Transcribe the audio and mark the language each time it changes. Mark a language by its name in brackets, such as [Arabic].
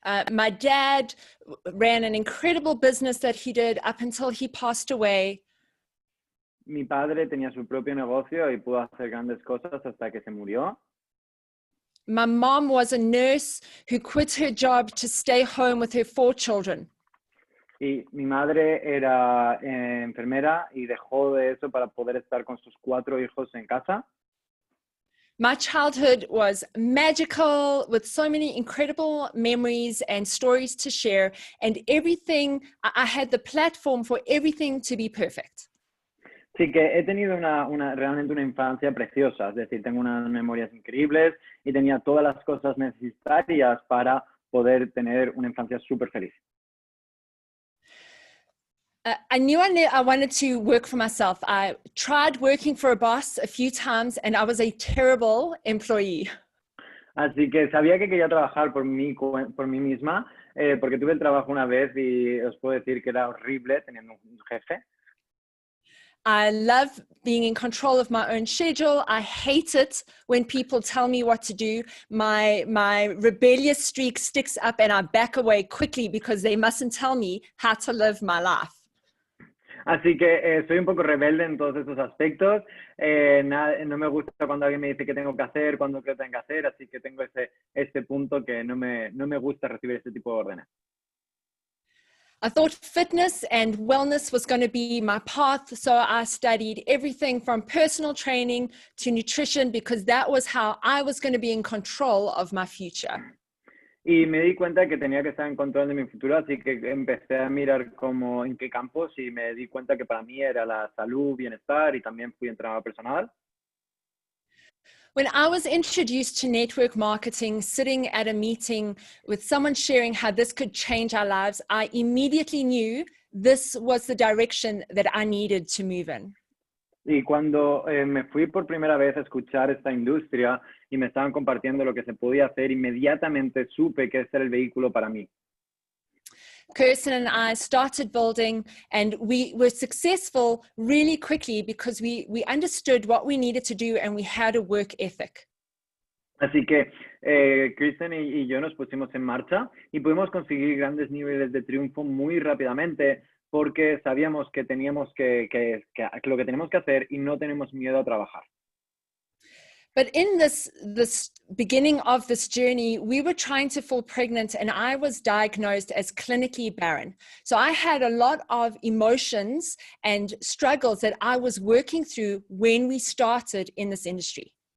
[English] My dad ran an incredible business that he did up until he passed away. [Spanish] Mi padre tenía su propio negocio y pudo hacer grandes cosas hasta que se murió. [English] My mom was a nurse who quit her job to stay home with her 4 children. [Spanish] Y mi madre era enfermera y dejó de eso para poder estar con sus 4 hijos en casa. [English] My childhood was magical, with so many incredible memories and stories to share, and everything. I had the platform for everything to be perfect. [Spanish] Sí, que he tenido realmente una infancia preciosa, es decir, tengo unas memorias increíbles y tenía todas las cosas necesarias para poder tener una infancia súper feliz. [English] I knew I wanted to work for myself. I tried working for a boss a few times, and I was a terrible employee. [Spanish] Así que sabía que quería trabajar por mí misma, porque tuve el trabajo una vez y os puedo decir que era horrible teniendo un jefe. [English] I love being in control of my own schedule. I hate it when people tell me what to do. My rebellious streak sticks up and I back away quickly because they mustn't tell me how to live my life. [Spanish] Así que soy un poco rebelde en todos estos aspectos. No me gusta cuando alguien me dice qué tengo que hacer, cuándo qué tengo que hacer, así que tengo ese punto que no me gusta recibir este tipo de órdenes. [English] I thought fitness and wellness was going to be my path, so I studied everything from personal training to nutrition because that was how I was going to be in control of my future. [Spanish] Y me di cuenta que tenía que estar en control de mi futuro, así que empecé a mirar en qué campos y me di cuenta que para mí era la salud, bienestar y también fui entrenador personal. [English] When I was introduced to network marketing, sitting at a meeting with someone sharing how this could change our lives, I immediately knew this was the direction that I needed to move in. [Spanish] Y cuando me fui por primera vez a escuchar esta industria y me estaban compartiendo lo que se podía hacer, inmediatamente supe que ese era el vehículo para mí. [English] Kirsten and I started building, and we were successful really quickly because we understood what we needed to do and we had a work ethic. [Spanish] Así que Kristen y yo nos pusimos en marcha y pudimos conseguir grandes niveles de triunfo muy rápidamente porque sabíamos que teníamos que lo que tenemos que hacer y no tenemos miedo a trabajar. [English] But in this beginning of this journey, we were trying to fall pregnant and I was diagnosed as clinically barren. So I had a lot of emotions and struggles that I was working through when we started in this industry.